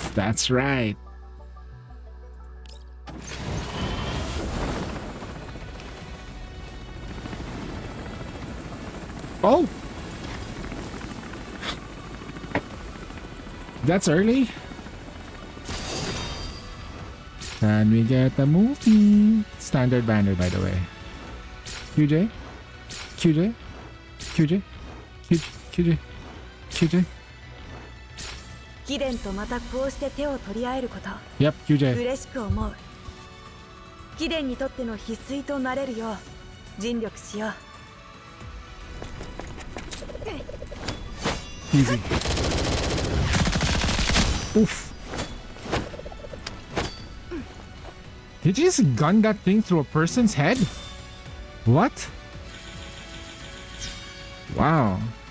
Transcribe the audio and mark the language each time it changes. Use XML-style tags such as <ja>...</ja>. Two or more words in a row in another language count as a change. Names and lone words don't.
<en>That's right. Oh! That's early. Can we get a movie? Standard banner, by the way. QJ? QJ? QJ? QJ? QJ? Yep, QJ.</en> <ja>嬉しく思う。貴殿にとっての必須となれるよう尽力しよう。</ja> <en>Easy. Oof. Did you just gun that thing through a person's head? What? Wow.</en>